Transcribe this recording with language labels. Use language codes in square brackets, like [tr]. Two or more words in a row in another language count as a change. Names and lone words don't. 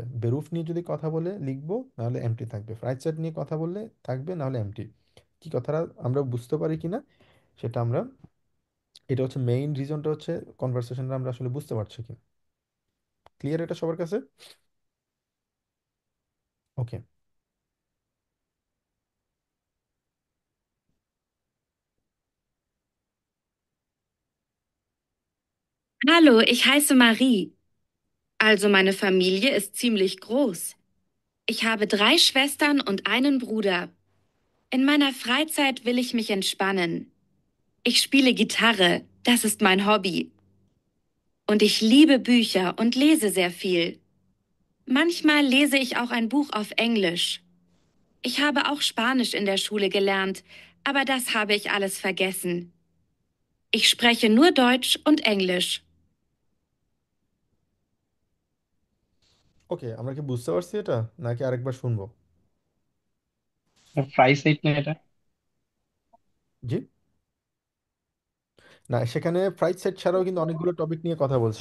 [bn] বেরুফ নিয়ে যদি কথা বলে লিখবো, নাহলে এমটি থাকবে। ফ্রাইড নিয়ে কথা বললে থাকবে, নাহলে এমটি। কি কথাটা আমরা বুঝতে পারি কিনা সেটা আমরা, এটা হচ্ছে মেইন রিজনটা হচ্ছে কনভারসেশনটা আমরা আসলে বুঝতে পারছি কিনা। ক্লিয়ার এটা সবার কাছে? ওকে। [de] Hallo, ich heiße Marie. Also meine Familie ist ziemlich groß. Ich habe 3 Schwestern und einen Bruder. In meiner Freizeit will ich mich entspannen. Ich spiele Gitarre, das ist mein Hobby. Und ich liebe Bücher und lese sehr viel. Manchmal lese ich auch ein Buch auf Englisch. Ich habe auch Spanisch in der Schule gelernt, aber das habe ich alles vergessen. Ich spreche nur Deutsch und Englisch. [bn] ওকে, আমরা কি বুঝতে পারছি এটা, নাকি আরেকবার শুনবো? প্রাইস সাইড না এটা? জি, না সেখানে ফ্রাইড সেট ছাড়াও কিন্তু অনেকগুলো টপিক নিয়ে কথা বলছে